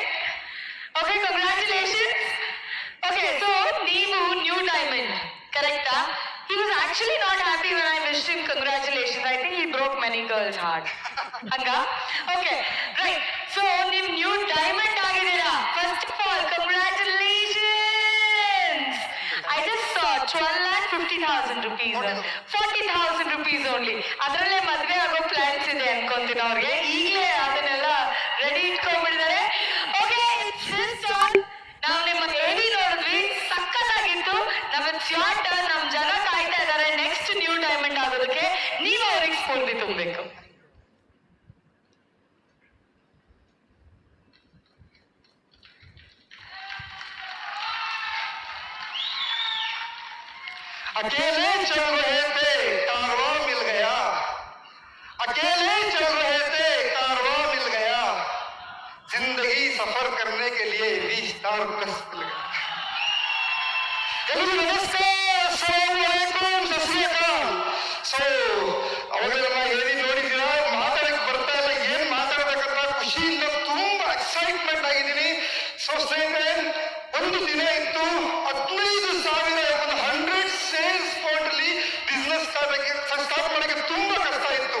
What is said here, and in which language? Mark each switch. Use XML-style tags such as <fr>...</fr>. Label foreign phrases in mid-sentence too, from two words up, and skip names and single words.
<en>OK, congratulations. OK, so</en> <kn>ನೀವು</kn> <en>new diamond</en> <kn>ಕರೆಕ್ಟಾ?</kn> <en>He was actually not happy when I wished him congratulations. I think he broke many girls' heart.</en> <kn>ಹಂಗ?</kn> <en>OK, right. So</en> <kn>ನೀವು</kn> <en>new diamond</en> <kn>ಆಗಿದ್ದೀರಾ.</kn> <en>first of all congratulations. I just saw 12,50,000 rupees, 40,000 rupees only.</en> <kn>ಅದರಲ್ಲೇ ಮದುವೆ ಆಗೋ ಪ್ಲಾನ್ಸ್ ಇದೆ ಅನ್ಕೊಂತೀನಿ ಅವ್ರಿಗೆ. ಈಗಲೇ ಅದನ್ನೆಲ್ಲ ರೆಡಿ ಇಟ್ಕೊಂಡ್ಬಿಟ್ಟಿದ್ದಾರೆ. ಓಕೆ, ನಾವು ನಿಮ್ಮ ಹೇಳಿ ನೋಡಿದ್ವಿ, ಸಕ್ಕತ್ತಾಗಿತ್ತು. ನಮ್ಮ ಶಾರ್ಟ್ ನಮ್ಮ ಜನ ಕಾಯ್ತಾ ಇದ್ದಾರೆ</kn> <en>next new diamond</en> <kn>ಆಗೋದಕ್ಕೆ. ನೀವು ಅವ್ರಿಗೆ ಸ್ಫೂರ್ತಿ ತುಂಬಬೇಕು.</kn> <hi>अकेले चल रहे थे कारवां मिल गया, अकेले चल रहे थे कारवां मिल गया, जिंदगी सफर करने के लिए 20 स्टार प्लस मिल गया.</hi> <kn>ಎಲ್ರಿಗೂ ನಮಸ್ಕಾರ,</kn> <ar>السلام عليكم,</ar> <pa>ਸਤਿ ਸ੍ਰੀ ਅਕਾਲ.</pa> <kn>ಸೊ ಅವಾಗಲೆಲ್ಲ ಹೇಳಿ ನೋಡಿದ್ದೀರಾ, ಮಾತಾಡಕ್ಕೆ ಬರ್ತಾ ಇಲ್ಲ, ಏನ್ ಮಾತಾಡ್ಬೇಕಂತ ಖುಷಿಯಿಂದ ತುಂಬಾ ಎಕ್ಸೈಟ್ಮೆಂಟ್ ಆಗಿದ್ದೀನಿ. ಸೊ ಸ್ನೇಹಿತರೆ, ಒಂದು ದಿನ ಇತ್ತು 15,000 ಒಂದು 100</kn> <en>sales point</en> <kn>ಅಲ್ಲಿ</kn> <en>business start</en> <kn>ಮಾಡಕ್ಕೆ ತುಂಬಾ ಕಷ್ಟ ಇತ್ತು.</kn>